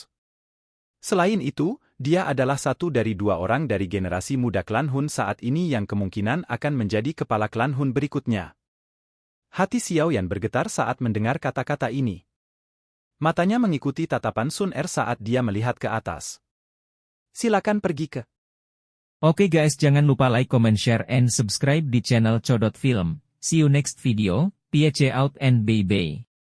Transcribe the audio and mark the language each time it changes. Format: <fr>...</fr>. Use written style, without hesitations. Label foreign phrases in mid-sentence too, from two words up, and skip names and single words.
<id>Selain itu, dia adalah satu dari 2 orang dari generasi muda klan Hun saat ini yang kemungkinan akan menjadi kepala klan Hun berikutnya. Hati Xiao Yan bergetar saat mendengar kata-kata ini. Matanya mengikuti tatapan Sun Er saat dia melihat ke atas. Silakan pergi ke. Oke guys, jangan lupa</id> <en>like, comment, share, and subscribe</en> <id>di channel Codot Film.</id> <en>See you next video, PH out and bye-bye.</en>